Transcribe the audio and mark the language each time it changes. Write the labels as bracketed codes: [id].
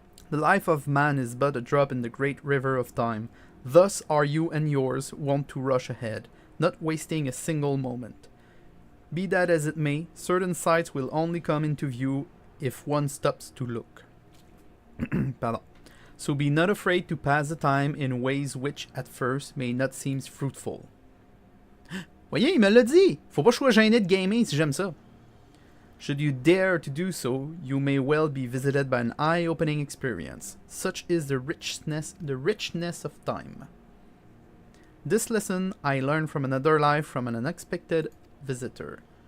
[en] The life of man is but a drop in the great river of time. Thus are you and yours wont to rush ahead, not wasting a single moment. Be that as it may, certain sights will only come into view if one stops to look. Pardon. So be not afraid to pass the time in ways which, at first, may not seem fruitful. [fr] Voyez, il me l'a dit! Faut pas que je sois gêné de gamer si j'aime ça. [en] Should you dare to do so, you may well be visited by an eye-opening experience. Such is the richness of time. This lesson I learned from another life from an unexpected visitor.